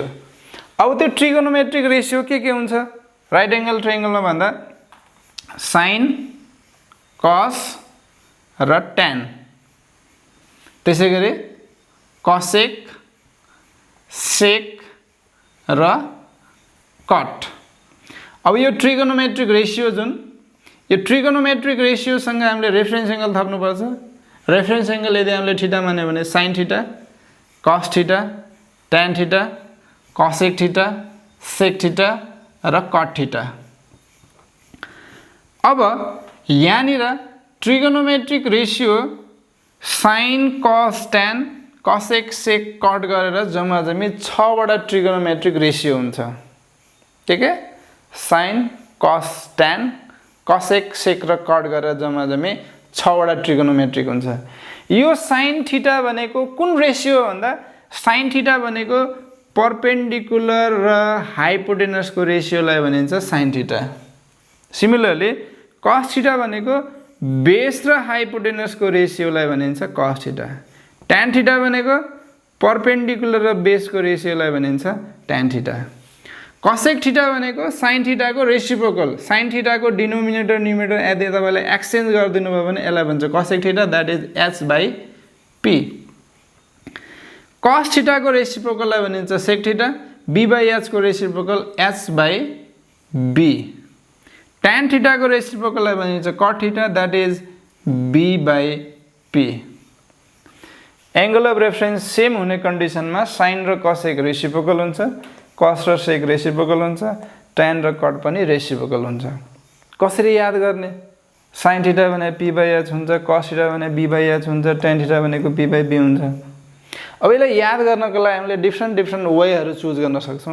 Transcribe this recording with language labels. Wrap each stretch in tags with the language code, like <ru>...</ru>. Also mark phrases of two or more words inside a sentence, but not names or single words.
<ne>अब त्यो</ne> <en>trigonometric ratio</en> <ne>के हुन्छ</ne> <en>right angle triangleमा</en> <ne>भन्दा</ne> <en>sin cos</en> <ne>र tan, त्यसैगरी</ne> <en>cosec sec</en> <ne>र cot। अब यो</ne> <en>trigonometric ratio</en> <ne>जुन यो</ne> <en>trigonometric ratio</en> <ne>सँग हामीले</ne> <en>reference angle</en> <ne>थप्नु पर्छ।</ne> <en>reference angle</en> <ne>यदि हामीले थीटा मान्यो भने</ne> <en>sin theta cos theta tan theta cosec theta sec theta</en> <ne>र</ne> <en>cot theta.</en> <ne>अब यहाँनिर</ne> <en>trigonometric ratio sin cos tan cosec sec cot</en> <ne>गरेर जम्मा जम्मी 6 वटा</ne> <en>trigonometric ratio</en> <ne>हुन्छ।</ne> <hi>ठीक है,</hi> <en>sin cos tan cosec sec</en> <ne>र cot गरेर जम्मा जम्मी 6 वटा ट्रिगोनोमेट्रिक हुन्छ। यो</ne> <en>sin theta</en> <ne>भनेको कुन रेशियो भन्दा</ne> <en>sin theta</en> <ne>भनेको परपेन्डिकुलर र हाइपोटेनस को रेशियोलाई भनिन्छ</ne> <en>sin theta. similarly cos theta</en> <ne>भनेको बेस र हाइपोटेनस को रेशियोलाई भनिन्छ</ne> <en>cos theta. tan theta</en> <ne>भनेको परपेन्डिकुलर र बेस को रेशियोलाई भनिन्छ</ne> <en>tan theta. cosec theta</en> <ne>भनेको</ne> <en>sin theta</en> <ne>को रेसिप्रोकल।</ne> <en>sin theta</en> <ne>को</ne> <en>denominator numerator</en> <ne>यदि तपाईले एक्सचेन्ज गर्दिनु भयो भने यसलाई भन्छ</ne> <en>cosec theta, that is h/p. cos theta</en> <ne>को रेसिप्रोकललाई भनिन्छ</ne> <en>sec theta,</en> <ne>b/h को रेसिप्रोकल h/b।</ne> <en>tan theta</en> <ne>को रेसिप्रोकललाई भनिन्छ</ne> <en>cot theta, that is b/p. angle of reference same</en> <ne>हुने कन्डिसनमा sin र cosec रेसिप्रोकल हुन्छ, cos र sec रेसिप्रोकल हुन्छ, tan र cot पनि रेसिप्रोकल हुन्छ। कसरी याद गर्ने?</ne> <en>sin theta</en> <ne>भने p/h हुन्छ,</ne> <en>cos theta</en> <ne>भने b/h हुन्छ,</ne> <en>tan theta</en> <ne>भनेको p/b हुन्छ। अब यसलाई याद गर्नको लागि हामीले</ne> <en>different wayहरु</en> <ne>चुज गर्न सक्छौं।</ne>